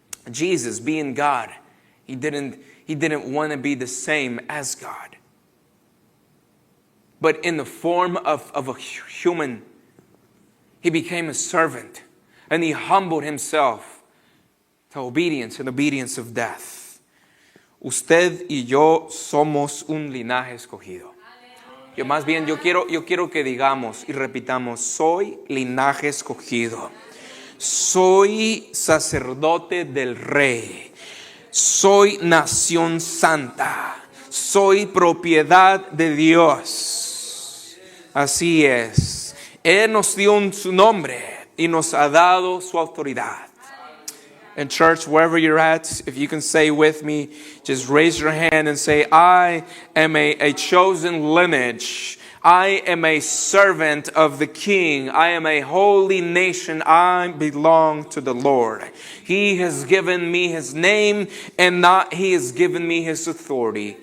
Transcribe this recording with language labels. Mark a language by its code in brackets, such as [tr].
[en] Jesus, being God, He didn't want to be the same as God. But in the form of a human, He became a servant, and He humbled Himself to obedience and obedience of death. [es] Usted y yo somos un linaje escogido. Yo quiero que digamos y repitamos: soy linaje escogido. Soy sacerdote del Rey. Soy nación santa. Soy propiedad de Dios. Así es. Él nos dio su nombre y nos ha dado su autoridad. [en] And church, wherever you're at, if you can say with me, just raise your hand and say, I am a chosen lineage. I am a servant of the King. I am a holy nation. I belong to the Lord. He has given me His name, and He has given me His authority.